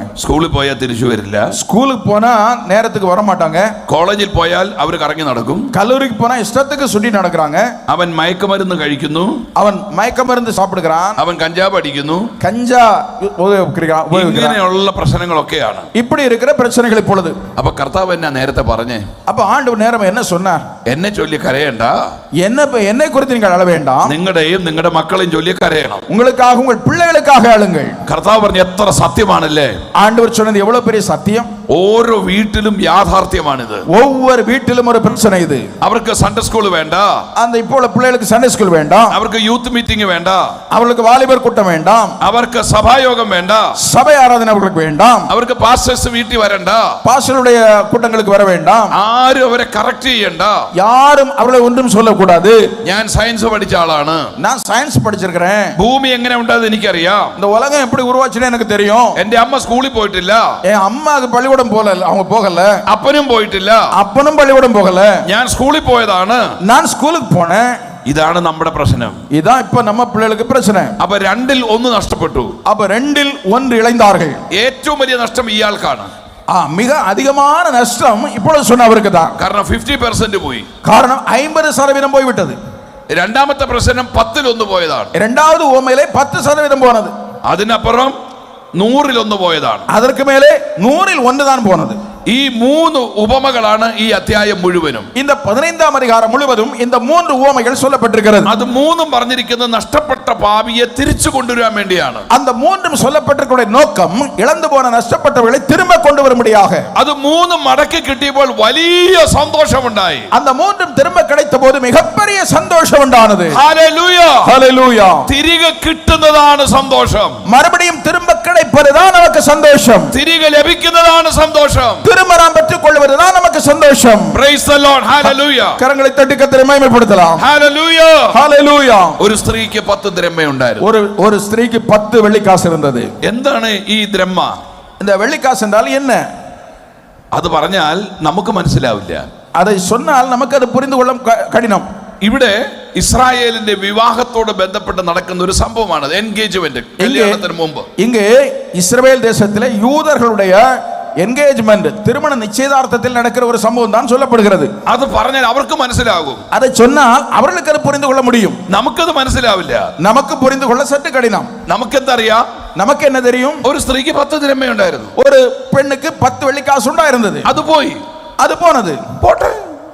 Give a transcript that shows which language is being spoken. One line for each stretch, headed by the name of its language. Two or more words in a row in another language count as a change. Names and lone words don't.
Malayalam: സ്കൂളിൽ പോയാൽ തിരിച്ചു വരില്ല.
Tamil: ஸ்கூலுக்கு போனா நேரத்துக்கு வர மாட்டாங்க.
Malayalam: കോളേജിൽ പോയാൽ അവർ കറങ്ങി നടക്കും.
Tamil: கல்லூரிக்கு போனா இஷ்டத்துக்கு சுட்டி நடக்கிறாங்க.
Malayalam: അവൻ മയക്കുമരുന്ന് കഴിക്കുന്നു.
Tamil: அவன் மயக்க மருந்து சாப்பிடுகிறான்.
Malayalam: അവൻ കഞ്ചാവ് അടിക്കുന്നു.
Tamil: கஞ்சா உபயோகிக்கிறான்.
Malayalam: ഇങ്ങനെയുള്ള പ്രശ്നങ്ങളൊക്കെയാണ്.
Tamil: இப்படி இருக்கிற பிரச்சனைகள் இப்பொழுது.
Malayalam: അപ്പൊ കർത്താവ് എന്നാ നേരത്തെ പറഞ്ഞേ?
Tamil: அப்ப ஆண்டவர் நேரம் என்ன சொன்னார்?
Malayalam: എന്നെ ചൊല്ലി കരയണ്ട,
Tamil: என்னை குறித்து நீங்கள் அழ வேண்டாம்,
Malayalam: നിങ്ങളുടെയും നിങ്ങളുടെ മക്കളെയും ചൊല്ലി കരയണം.
Tamil: உங்களுக்காக உங்கள் பிள்ளைகளுக்காக அழுங்கள்.
Malayalam: കർത്താവ് പറഞ്ഞ എത്ര സത്യമാണല്ലേ?
Tamil: ஆண்டவர் சொன்னது எவ்வளவு பெரிய சத்தியம்.
Malayalam: ഓരോ വീട്ടിലും യാഥാർത്ഥ്യമാണിത്.
Tamil: ஒவ்வொரு வீட்டிலும் ஒரு பிரச்சனை இது.
Malayalam: അവർക്ക്
English: Sunday school
Malayalam: വേണ്ട,
Tamil: அந்த இப்போ உள்ள பிள்ளைகளுக்கு
English: Sunday school
Tamil: வேண்டாம்,
Malayalam: അവർക്ക്
English: youth meeting
Malayalam: വേണ്ട,
Tamil: அவர்களுக்கு வாலிபர் கூட்டம் வேண்டாம்,
Malayalam: അവർക്ക് സഭായോഗം വേണ്ട,
Tamil: சபை ஆராதனை அவர்களுக்கு வேண்டாம்,
Malayalam: അവർക്ക് പാസ്റ്റേഴ്സ് വീട്ടിൽ വരണ്ട,
Tamil: பாஸ்டருடைய கூட்டங்களுக்கு வர வேண்டாம்,
Malayalam: ആരും അവരെ കറക്റ്റ് ചെയ്യണ്ട.
Tamil: யாரும் அவர்களை ஒன்றும் சொல்லக்கூடாது.
Malayalam: ഞാൻ സയൻസ് പഠിച്ച ആളാണ്,
Tamil: நான் சயின்ஸ் படிச்சிருக்கிறேன்,
Malayalam: ഭൂമി എങ്ങനെ ഉണ്ടായത് എനിക്കറിയാം,
Tamil: இந்த உலகம் எப்படி உருவாச்சுன்னு எனக்கு தெரியும்,
Malayalam: എന്റെ അമ്മ സ്കൂളിൽ പോയിട്ടില്ല,
Tamil: என் அம்மாக்கு பள்ளிக்கூடம் போல அவங்க போகல,
Malayalam: അപ്പനും പോയിട്ടില്ല,
Tamil: அப்பனும் பள்ளிக்கூடம் போகல,
Malayalam: ഞാൻ സ്കൂളിൽ പോയതാണ്.
Tamil: நான் ஸ்கூலுக்கு போனேன்.
Malayalam: ഇതാണ് നമ്മുടെ പ്രശ്നം.
Tamil: இதான் இப்ப நம்ம பிள்ளைகளுக்கு பிரச்சனை.
Malayalam: അപ്പൊ 2ൽ 1 നഷ്ടപ്പെട്ടു.
Tamil: அப்ப 2ல் 1 இழந்தார்கள்.
Malayalam: ഏറ്റവും വലിയ നഷ്ടം ഇയാൾക്കാണ്.
Tamil: மிக அதிகமான நஷ்டம் இப்பொழுது சொன்னவருக்கு தான்.
Malayalam: കാരണം 50% പോയി.
Tamil: காரணம் 50% போய்விட்டது.
Malayalam: രണ്ടാമത്തെ പ്രശ്നം 10ൽ 1 പോയതാണ്.
Tamil: இரண்டாவது உவமையிலே 10% போனது.
Malayalam: അതിനപ്പുറം 100ൽ 1 പോയതാണ്.
Tamil: அதற்கு மேலே 100ல் 1 தான் போனது.
Malayalam: ഈ 3 ഉപമകളാണ് ഈ അധ്യായം മുഴുവനും.
Tamil: இந்த 15ஆம் அதிகாரம் முழுவதும் இந்த 3 உவமைகள் சொல்லப்பட்டிருக்கிறது.
Malayalam: അത് മൂന്നും പറഞ്ഞിരിക്കുന്നത് നഷ്ടപ്പെട്ട പാപിയെ തിരിച്ചു കൊണ്ടുവരാൻ വേണ്ടിയാണ്.
Tamil: அந்த மூன்றும் சொல்லப்பட்டிருக்கிற நோக்கம் இழந்து போன நஷ்டப்பட்டவர்களை திரும்ப கொண்டு வரும்படியாக.
Malayalam: അത് മൂന്നും മടക്കി കിട്ടിയപ്പോൾ വലിയ സന്തോഷമുണ്ടായി.
Tamil: அந்த மூன்றும் திரும்ப கிடைத்தபோது மிகப்பெரிய சந்தோஷம் உண்டானது.
Malayalam: ഹല്ലേലൂയ,
Tamil: ஹல்லேலூயா.
Malayalam: തിരികെ കിട്ടുന്നതാണ് സന്തോഷം.
Tamil: மறுபடியும் திரும்ப கிடைப்பதுதான் நமக்கு சந்தோஷம்.
Malayalam: തിരികെ ലഭിക്കുന്നതാണ് സന്തോഷം.
Tamil: திரும்ப நாம் பெற்றுக் கொள்வதுதான் நமக்கு சந்தோஷம்.
English: Praise the Lord. Hallelujah.
Tamil: கரங்களை தட்டி கர்த்தரை மகிமைப்படுத்தலாம்.
English: Hallelujah. Hallelujah.
Malayalam: ഒരു സ്ത്രീക്ക് 10 ദ്രഹ്മയുണ്ടായിരുന്നു.
Tamil: ஒரு ஸ்திரீக்கு 10 வெள்ளிக்காசு இருந்தது.
Malayalam: എന്താണ് ഈ ദ്രഹ്മ?
Tamil: இந்த வெள்ளிக்காசு என்றால் என்ன?
Malayalam: അത് പറഞ്ഞാൽ നമുക്ക് മനസ്സിലാവില്ല.
Tamil: அதை சொன்னால் நமக்கு அது புரிந்து கொள்ள கடினம்.
Malayalam: ഇവിടെ ഇസ്രായേലിന്റെ വിവാഹത്തോട് ബന്ധപ്പെട്ട് നടക്കുന്ന ഒരു സംഭവമാണ് എൻഗേജ്മെന്റ്, കല്യാണത്തിന് മുമ്പ്.
Tamil: இங்கே இஸ்ரவேல் தேசத்திலே யூதர்களுடைய என்கேஜ்மெண்ட், திருமண நிச்சயதார்த்தத்தில் நடக்கிற ஒரு சம்பவம் தான் சொல்லப்படுகிறது.
Malayalam: അത് പറഞ്ഞാൽ അവർക്ക് മനസ്സിലാകും.
Tamil: அதை சொன்னால் அவர்களுக்கு அது புரிந்து கொள்ள முடியும்.
Malayalam: നമുക്കത് മനസ്സിലാവില്ല.
Tamil: நமக்கு புரிந்து கொள்ள சற்று கடினம்.
Malayalam: നമുക്കെന്തറിയാം?
Tamil: நமக்கு என்ன தெரியும்?
Malayalam: ഒരു സ്ത്രീക്ക് 10 ദ്രഹ്മയുണ്ടായിരുന്നു.
Tamil: ஒரு பெண்ணுக்கு 10 வெள்ளிக்காசு ഉണ്ടായിരുന്നത്.
Malayalam: അത് പോയി,
Tamil: அது போனது.
Malayalam: പോട്ടെ,